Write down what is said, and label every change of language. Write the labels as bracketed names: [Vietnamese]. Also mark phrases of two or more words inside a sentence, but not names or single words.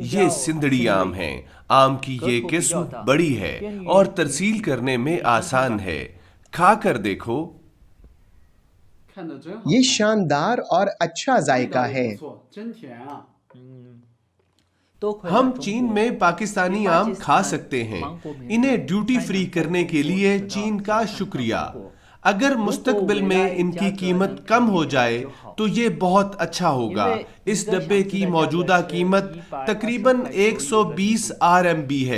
[Urdu] یہ سندھڑی آم ہے. آم کی یہ قسم بڑی ہے اور ترسیل کرنے میں آسان ہے. کھا کر دیکھو. [Chinese] 看着真好， [Urdu] یہ شاندار اور اچھا ذائقہ [Chinese] 味道 [Urdu] ہے. [Chinese] 也不错，真甜啊！ [Urdu] ہم چین میں پاکستانی آم کھا سکتے ہیں. انہیں [English] duty free [Urdu] کرنے کے لیے چین کا شکریہ. اگر مستقبل میں ان کی قیمت کم ہو جائے تو یہ بہت اچھا ہوگا. اس ڈبے کی موجودہ قیمت تقریباً 120 RMB ہے.